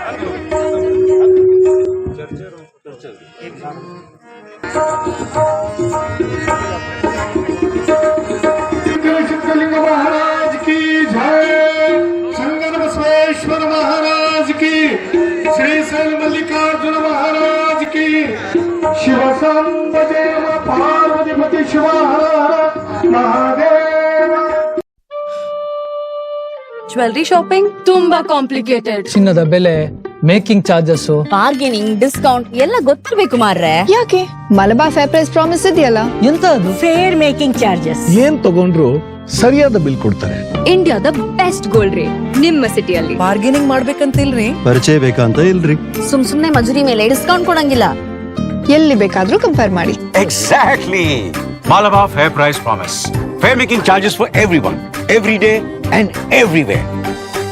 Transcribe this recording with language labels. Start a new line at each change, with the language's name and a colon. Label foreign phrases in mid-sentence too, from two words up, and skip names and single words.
Hindi: सिद्धलिंग महाराज की जय, संगन बसवेश्वर महाराज की, श्री शैल मल्लिकार्जुन महाराज की, शिव सांब देव पार्वतीपति शिव
English: jewellery shopping
Kannada: ತುಂಬಾ ಕಾಂಪ್ಲಿಕೇಟೆಡ್. ಚಿನ್ನದ ಬೆಲೆ,
English: making charges, bargaining, discount
Kannada: ಎಲ್ಲ ಗೊತ್ತಿರ್ಬೇಕು ಮಾರ್ರೆ. ಯಾಕೆ ಮಲಬಾರ್ ಫೇರ್ ಪ್ರೈಸ್ ಪ್ರಾಮಿಸ್ ಇದೆಯಲ್ಲ, ಎಂತ ಅದು?
English: Fair making charges.
Kannada: ಏನ್ ತಗೊಂಡ್ರು ಸರಿಯಾದ ಬಿಲ್ ಕೊಡ್ತಾರೆ. ಇಂಡಿಯಾದ
English: best gold rate
Kannada: ನಿಮ್ಮ ಸಿಟಿಯಲ್ಲಿ. ಬಾರ್ಗೇನಿಂಗ್ ಮಾಡ್ಬೇಕಂತಿಲ್ರಿ, ಪರಿಚಯ ಬೇಕಂತ ಇಲ್ರಿ. ಸುಮ್ನೆ ಮಜೂರಿ ಮೇಲೆ ಡಿಸ್ಕೌಂಟ್ ಕೊಡಂಗಿಲ್ಲ. ಎಲ್ಲಿ ಬೇಕಾದ್ರೂ ಕಂಪೇರ್ ಮಾಡಿ.
English: Exactly. Malabar Fair Price Promise. Fair making charges for everyone, every day and everywhere.